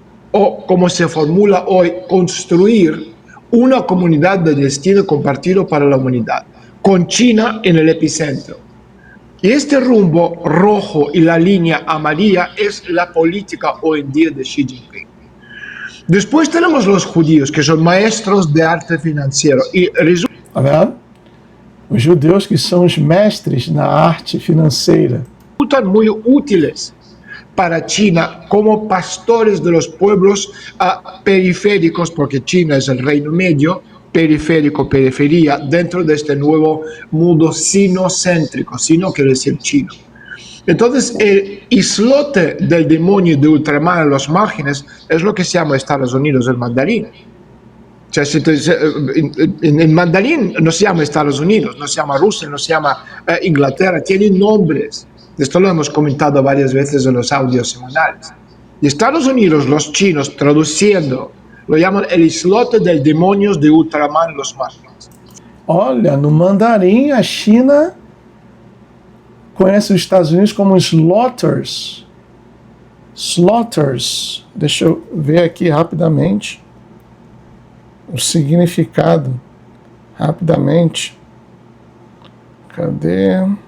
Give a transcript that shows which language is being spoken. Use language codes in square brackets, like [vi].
[es] O, como se formula hoy, construir una comunidad de destino compartido para la humanidad, con China en el epicentro. Y este rumbo rojo y la línea amarilla es la política hoy en día de Xi Jinping. Después tenemos los judíos, que son maestros de arte financiero. Y a ver, [pt] os judeus que são os mestres na arte financeira. [es] Resultan muy útiles para China como pastores de los pueblos periféricos, porque China es el Reino Medio, periférico, periferia, dentro de este nuevo mundo sinocéntrico. Sino quiere decir chino. Entonces, el islote del demonio de Ultramar en los márgenes es lo que se llama Estados Unidos el mandarín. O sea, en mandarín no se llama Estados Unidos, no se llama Rusia, no se llama Inglaterra, tienen nombres. Esto lo hemos comentado varias veces en los audios semanales. Y Estados Unidos, los chinos, traduciendo, lo llaman el islote del demonio de Ultramar en los márgenes. [pt] Olha, no mandarim, a China conhece os Estados Unidos como slaughters. Slaughters. Deixa eu ver aqui rapidamente o significado. Rapidamente. Cadê?